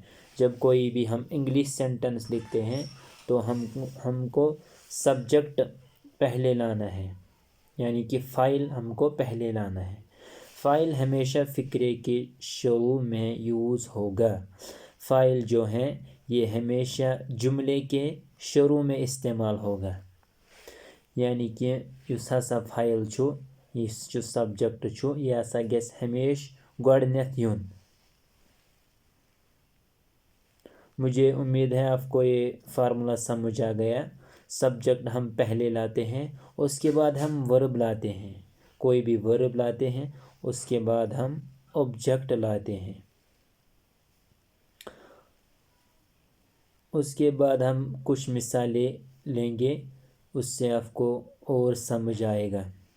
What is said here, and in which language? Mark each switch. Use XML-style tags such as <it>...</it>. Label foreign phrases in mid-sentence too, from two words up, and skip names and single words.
<ur>جب کوئی بھی ہم انگلش سینٹینس لکھتے ہیں تو ہم کو سبجیکٹ پہلے لانا ہے، یعنی کہ فاعل ہم کو پہلے لانا ہے۔ فاعل ہمیشہ فقرے کے شروع میں یوز ہوگا۔ فاعل جو ہیں یہ ہمیشہ جملے کے شروع میں استعمال ہوگا، یعنی کہ</ur> <ks>یُس ہسا فاعل چھُ، یُس جو سبجیکٹ چھُ، یہ ہسا گژھِ ہمیشہ گۄڈٕنیتھ یُن۔</ks> <ur>مجھے امید ہے آپ کو یہ فارمولہ سمجھ آ گیا۔ سبجیکٹ ہم پہلے لاتے ہیں، اس کے بعد ہم ورب لاتے ہیں، کوئی بھی ورب لاتے ہیں، اس کے بعد ہم آبجیکٹ لاتے ہیں، اس کے بعد ہم کچھ مثالیں لیں گے، اس سے آپ کو اور سمجھ آئے گا۔</ur>